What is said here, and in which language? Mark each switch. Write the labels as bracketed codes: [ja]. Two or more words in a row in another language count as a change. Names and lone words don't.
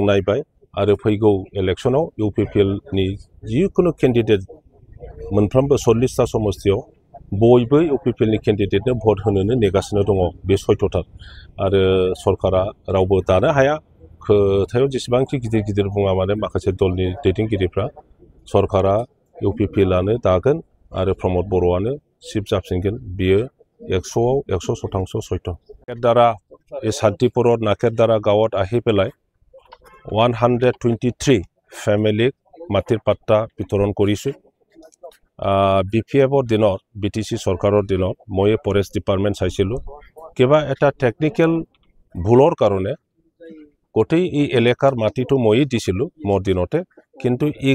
[brx] नायबाय आरो फैगौ इलेक्सनाव इउपिपिएलनि जिखुनु केन्डिडेट मोनफ्रोमबो 40टा समस्तियाव बयबो इउपिपिएलनि केन्डिडेटनो भट होनोनो नेगासिनो दङ बे सयथ'थार आरो सरकारा रावबो दानो हाया खोथायाव जेसेबांखि गिदिर गिदिर बुङा मानो माखासे दलनि दैदेनगिरिफ्रा सरकारा इउपिपिएलआनो दागोन आरो प्रमद बर'आनो चिफ जाफिनगोन बियो 100आव 100% सयथ' नाकेरदारा [as] এই শান্তিপুৰত নাকেৰদাৰা গাঁৱত আহি পেলাই 123 ফেমিলিক মাটিৰ পাট্টা বিতৰণ কৰিছোঁ বিপিএফৰ দিনত বিটিসি চৰকাৰৰ দিনত মই ফৰেষ্ট ডিপাৰ্টমেণ্ট চাইছিলোঁ কিবা এটা টেকনিকেল ভুলৰ কাৰণে গোটেই এই এলেকাৰ মাটিটো ময়ে দিছিলোঁ মোৰ দিনতে কিন্তু এই